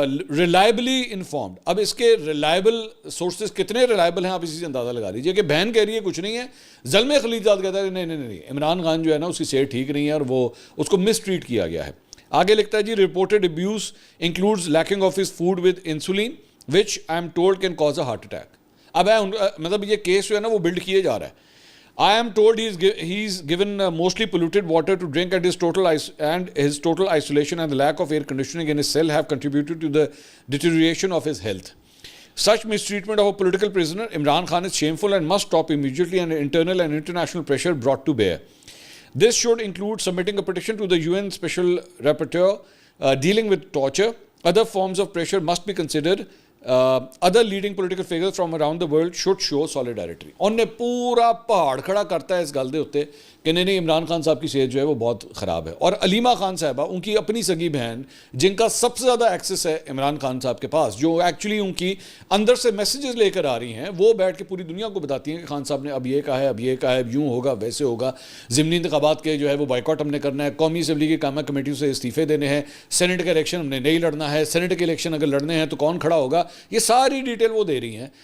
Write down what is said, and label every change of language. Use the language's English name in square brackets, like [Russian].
[English] Reliably informed. [Urdu] اب اس کے reliable sources کتنے ریلائبل ہیں آپ اسی سے اندازہ لگا لیجیے کہ بہن کہہ رہی ہے کچھ نہیں ہے، زلمے خلیل زاد کہتا ہے نہیں عمران خان جو ہے نا اس کی صحت ٹھیک نہیں ہے اور وہ اس کو مس ٹریٹ کیا گیا ہے۔ آگے لکھتا ہے جی [English] Reported abuse includes lacing of his food with insulin which I'm told can cause a heart attack. [Urdu] اب مطلب یہ کیس جو ہے نا وہ بلڈ کیے جا رہا ہے۔ [English] I am told he's given mostly polluted water to drink, and his total isolation and the lack of air conditioning in his cell have contributed to the deterioration of his health. Such mistreatment of a political prisoner, Imran Khan, is shameful and must stop immediately, and internal and international pressure brought to bear. This should include submitting a petition to the UN Special Rapporteur dealing with torture. Other forms of pressure must be considered. Other leading political figures from around the world should show solidarity. [Punjabi] ਉਹਨੇ ਪੂਰਾ ਪਹਾੜ ਖੜਾ ਕਰਤਾ ਹੈ ਇਸ ਗੱਲ ਦੇ ਉੱਤੇ [Urdu] کہ نہیں عمران خان صاحب کی صحت جو ہے وہ بہت خراب ہے. اور علیمہ خان صاحبہ ان کی اپنی سگی بہن جن کا سب سے زیادہ ایکسس ہے عمران خان صاحب کے پاس, جو ایکچولی ان کی اندر سے میسیجز لے کر آ رہی ہیں, وہ بیٹھ کے پوری دنیا کو بتاتی ہیں کہ خان صاحب نے اب یہ کہا ہے, اب یہ کہا ہے, یوں ہوگا ویسے ہوگا, ضمنی انتخابات کے جو ہے وہ بائیکاٹ ہم نے کرنا ہے, قومی اسمبلی کی قائمہ کمیٹیوں سے استعفے دینے ہیں, سینٹ کا الیکشن ہم نے نہیں لڑنا ہے, سینٹ کے الیکشن اگر لڑنے ہیں تو کون کھڑا ہوگا, یہ ساری ڈیٹیل وہ دے رہی ہیں.